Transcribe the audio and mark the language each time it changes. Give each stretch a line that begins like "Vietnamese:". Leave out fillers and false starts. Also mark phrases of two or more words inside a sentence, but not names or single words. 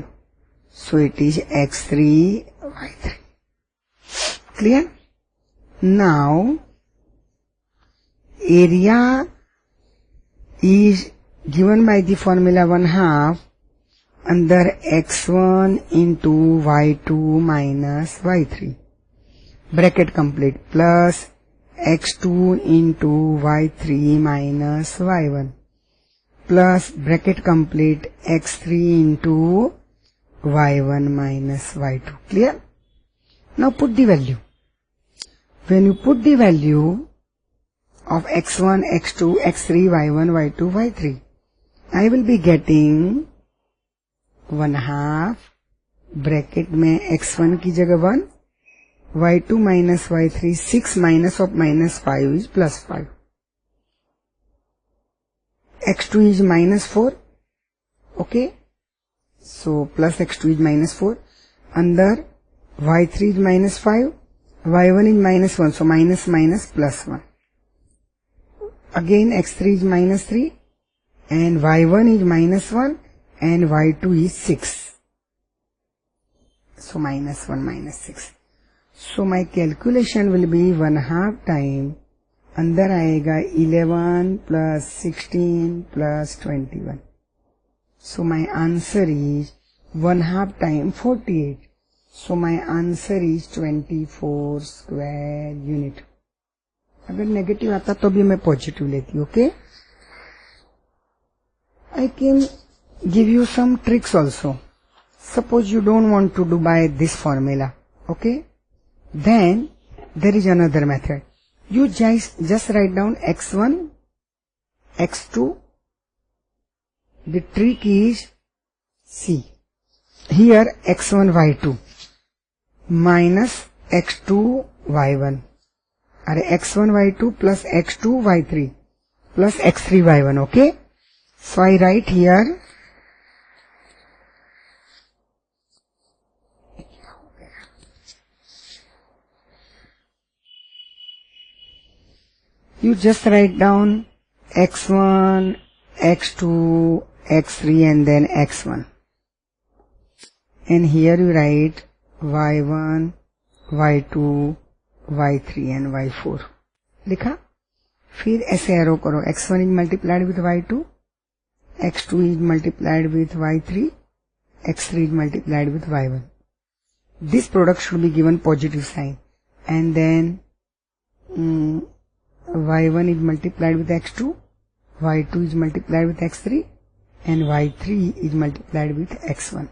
English: So it is x3, y3. Clear? Now, area is given by the formula 1/2 under x1 into y2 minus y3. Bracket complete, plus x2 into y3 minus y1, plus bracket complete x3 into y1 minus y2. Clear? Now put the value. When you put the value of x1, x2, x3, y1, y2, y3, I will be getting 1/2 bracket
Hindi: में x1 की जगह
English: 1, y2 minus y3, 6 minus of -5 is +5. x2 is -4. Okay. So plus x2 is -4. Under y3 is -5. y1 is -1. So minus +1. Again x3 is -3. And y1 is -1. And y2 is 6. So -1 -6. So my calculation will be 1/2 time.
Hindi: अंदर आएगा 11 plus 16 plus 21.
English: So my answer is 1/2 time 48. So my answer is 24 square unit.
Hindi: अगर नेगेटिव आता तो भी मैं पॉजिटिव लेती.
English: Okay? I can give you some tricks also. Suppose you don't want to do by this formula. Okay? Then there is another method. You just write down x1, x2. The trick is, see, here x1, y2 minus x2, y1. Or x1, y2 plus x2, y3 plus x3, y1. Okay? So I write here you just write down x1, x2, x3 and then x1. And here you write y1, y2, y3 and y4.
Hindi: लिखा? फिर ऐसे एरो करो.
English: x1 is multiplied with y2, x2 is multiplied with y3, x3 is multiplied with y1. This product should be given positive sign. And then y1 is multiplied with x2, y2 is multiplied with x3 and y3 is multiplied with x1.